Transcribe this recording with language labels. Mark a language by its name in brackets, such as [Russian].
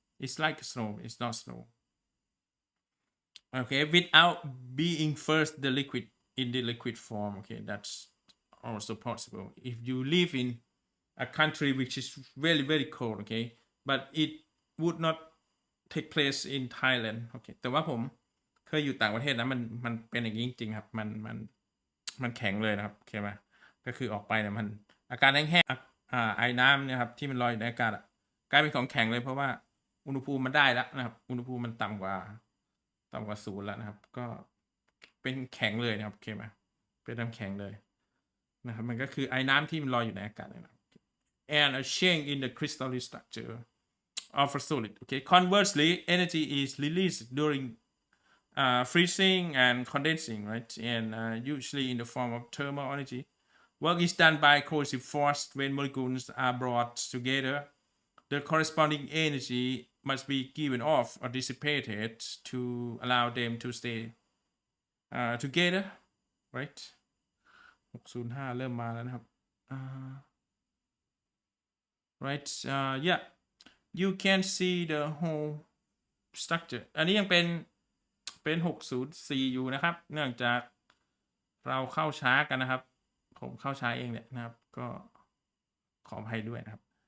[English] It's like snow, it's not snow. Okay, without being first the liquid in the liquid form. Okay, that's also possible if you live in a country which is very very cold, okay, but it would not take place in Thailand. [Thai] Okay, แต่ว่าผมเคยอยู่ต่างประเทศนะมันเป็นอย่างนี้จริงๆครับมันแข็งเลยนะครับโอเคไหมก็คือออกไปเนี่ยมันอาการแห้งๆไอ้น้ำเนี่ยครับที่มันลอยอยู่ในอากาศกลายเป็นของแข็งเลยเพราะว่าอุณหภูมิมันได้แล้วนะครับอุณหภูมิมันต่ำกว่า0แล้วนะครับก็เป็นแข็งเลยนะครับโอเคไหมเป็นน้ำแข็งเลยนะครับมันก็คือไอ้น้ำที่มันลอยอยู่ในอากาศนะครับ [English] and a change in the crystalline structure of a solid. Okay. Conversely, energy is released during freezing and condensing, right? And usually in the form of thermal energy. Work is done by coercive force when molecules are brought together. The corresponding energy must be given off or dissipated to allow them to stay together, right? [Thai] 605 เริ่มมาแล้วนะครับ [English] right yeah you can see the whole structure [Thai] อันนี้ยังเป็น604อยู่นะครับเนื่องจากเราเข้าช้ากันนะครับผมเข้าช้าเองแหละนะครับก็ขออภัยด้วยนะครับ